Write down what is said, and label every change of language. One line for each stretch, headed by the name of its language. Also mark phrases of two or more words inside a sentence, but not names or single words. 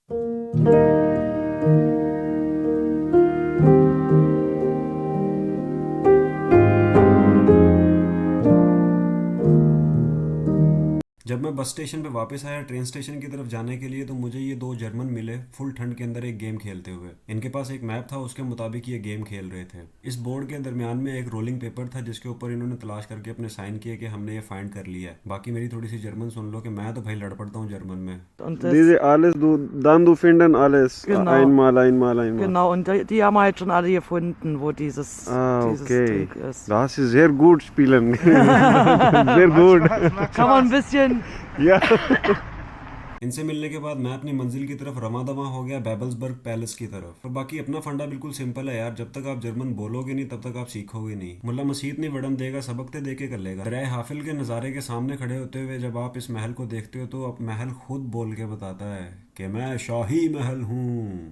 Hindi: जब मैं
English: bus station
Hindi: पे वापस आया
English: train station
Hindi: की तरफ जाने के लिए, तो मुझे ये दो जर्मन मिले फुल ठंड के अंदर एक गेम खेलते हुए। इनके पास एक मैप था, उसके मुताबिक ये गेम खेल रहे थे। इस बोर्ड के दरमियान में एक
English: rolling paper
Hindi: था जिसके ऊपर इन्होंने तलाश करके अपने साइन किए कि हमने ये फाइंड कर लिया है। बाकी मेरी थोड़ी सी जर्मन सुन लो कि मैं तो भाई लड़ पड़ता हूँ जर्मन में।
German: Und Diese das, alles, du finden alles. genau, Einmal, einmal, einmal. genau. Und die haben halt schon alle gefunden, wo dieses
English: Okay.
German: Ding ist. Das ist sehr gut spielen. Sehr gut. Kann man ein bisschen. Ja.
Hindi: इनसे मिलने के बाद मैं अपनी मंजिल की तरफ रवादवा हो गया, बेबल्सबर्ग पैलेस की तरफ। और बाकी अपना फंडा बिल्कुल सिंपल है यार, जब तक आप जर्मन बोलोगे नहीं तब तक आप सीखोगे नहीं।
Punjabi: ਮੁੱਲਾ ਮਸੀਤ ਨਹੀਂ ਵੜਨ ਦੇਗਾ, ਸਬਕ ਤੇ ਦੇ ਕੇ ਕਰ ਲੇਗਾ।
Hindi: दरिया हाफिल के नज़ारे के सामने खड़े होते हुए जब आप इस महल को देखते हो तो अब महल खुद बोल के बताता है कि मैं शाही महल हूँ।